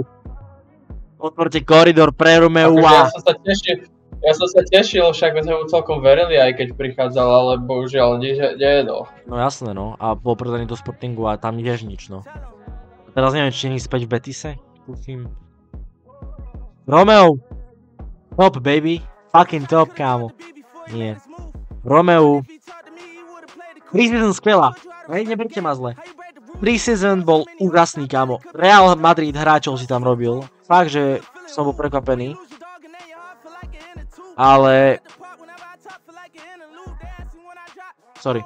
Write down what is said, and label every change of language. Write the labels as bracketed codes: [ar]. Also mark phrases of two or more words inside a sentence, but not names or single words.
[sk] Otvorte koridor pre Romeu a... Ja som sa tešil, však sme mu celkom verili, aj keď prichádzal, ale bohužiaľ nie, no. No jasné, no. A bol predaný do Sportingu a tam tiež nič, no. A teraz neviem, či nie späť v Betise? Kúfim. Romeu. [en] Top, baby. Fucking top, [sk] kámo. Nie. Romeu. Pre-season skvelá. Hej, neberte ma zle. Pre-season bol úžasný, kámo. Real Madrid hráčov si tam robil. Fakt, že som bol prekvapený. Ale... Sorry.